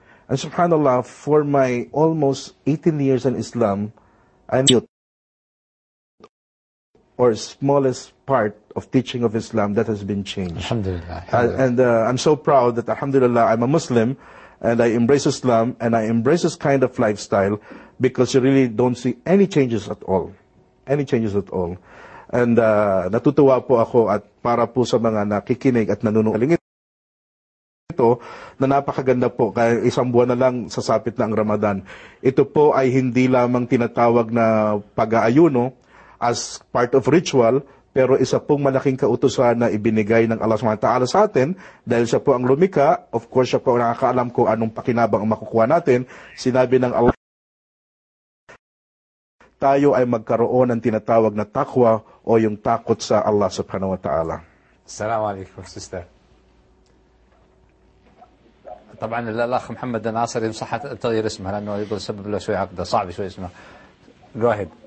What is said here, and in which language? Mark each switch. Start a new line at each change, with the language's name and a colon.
English: And subhanAllah, for my almost 18 years in Islam, I knew or smallest part of teaching of Islam that has been changed. Alhamdulillah. And I'm so proud that alhamdulillah, I'm a Muslim, and I embrace Islam, and I embrace this kind of lifestyle, because you really don't see any changes at all. Any changes at all.
Filipino: And natutuwa po ako, at para po sa mga nakikinig at nanunungalingit ito, na napakaganda po, kaya isang buwan na lang sasapit na ang Ramadan. Ito po ay hindi lamang tinatawag na pag-aayuno
English: as part of ritual,
Filipino: Pero isa pong malaking kautusan na ibinigay ng Allah SWT sa atin, dahil siya po ang lumika, of course siya po ang nakakaalam kung anong pakinabang ang makukuha natin, sinabi ng Allah, tayo ay magkaroon ng tinatawag na takwa o yung takot sa Allah subhanahu wa ta'ala.
Arabic: Assalamu alaikum, sister. طبعا الاخ محمد الناصر ينصح تغيير اسمه لانه يقول سبب له شوي عقده صعب شوي اسمه
English: go ahead